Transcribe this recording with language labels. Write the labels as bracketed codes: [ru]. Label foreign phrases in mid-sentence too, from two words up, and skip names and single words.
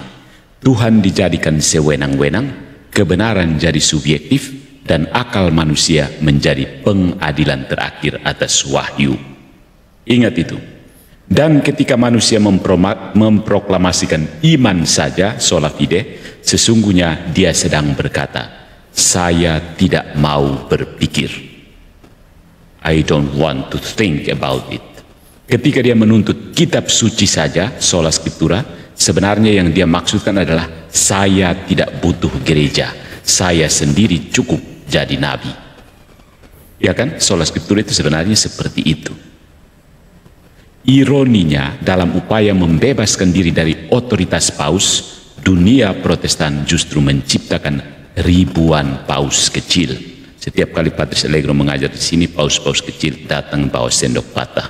[id] Tuhan dijadikan sewenang-wenang, kebenaran jadi subjektif, dan akal manusia menjadi pengadilan terakhir atas wahyu. Ingat itu. Dan ketika manusia memproklamasikan iman saja, [la] sola fide, [id] sesungguhnya dia sedang berkata, saya tidak mau berpikir. [en] I don't want to think about it. [id] Ketika dia menuntut kitab suci saja, [la] sola scriptura, [id] sebenarnya yang dia maksudkan adalah saya tidak butuh gereja, saya sendiri cukup jadi nabi. Ya kan, [la] sola scriptura [id] itu sebenarnya seperti itu. Ironinya, dalam upaya membebaskan diri dari otoritas paus, dunia Protestan justru menciptakan ribuan paus kecil. Setiap kali Patris Allegro mengajar di sini, paus-paus kecil datang bawa sendok patah.